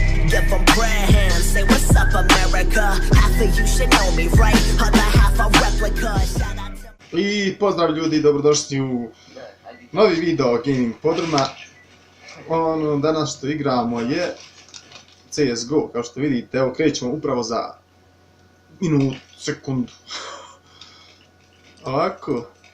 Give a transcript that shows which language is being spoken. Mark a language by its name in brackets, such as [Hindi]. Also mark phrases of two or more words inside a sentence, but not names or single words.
[English] give them prayer hands. Say what's up America. Half of you should know me, right? Other half a replica. Shout out to... [Croatian] I pozdrav ljudi, dobrodošli u novi video Gaming Podruma. Danas što igramo je CSGO, kao što vidite, evo krećemo upravo za minut, sekundu. Ovako.